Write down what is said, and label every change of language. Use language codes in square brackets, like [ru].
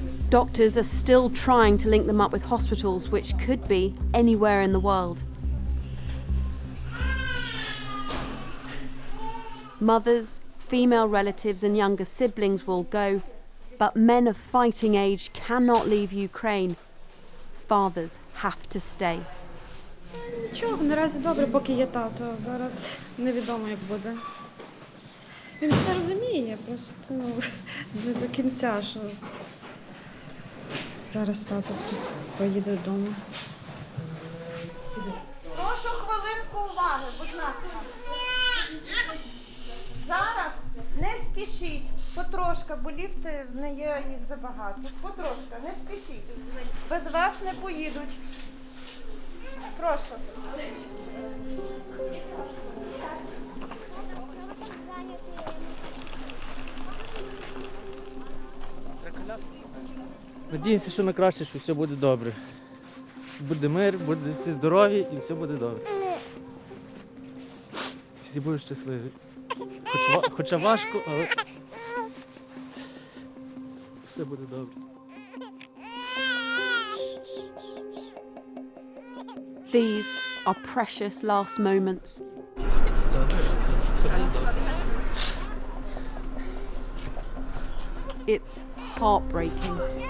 [en] Doctors are still trying to link them up with hospitals, which could be anywhere in the world. Mothers, female relatives and younger siblings will go, but men of fighting age cannot leave Ukraine. Fathers have to stay. [uk] Нічого, наразі добре, поки є тато. Зараз невідомо, як буде. Він все розуміє, просто не до кінця, що зараз тато поїде додому. Прошу хвилинку уваги, будь ласка. Зараз не спішіть, потрошка, бо ліфти не є їх забагато. Потрошка, не спішіть. Без вас не поїдуть. Прошу. Надіємося, що на краще, що все буде добре. Буде мир, буде всі здорові і все буде добре. Всі будуть щасливі. Хоча важко, але все буде добре. [en] These are precious last moments. It's heartbreaking.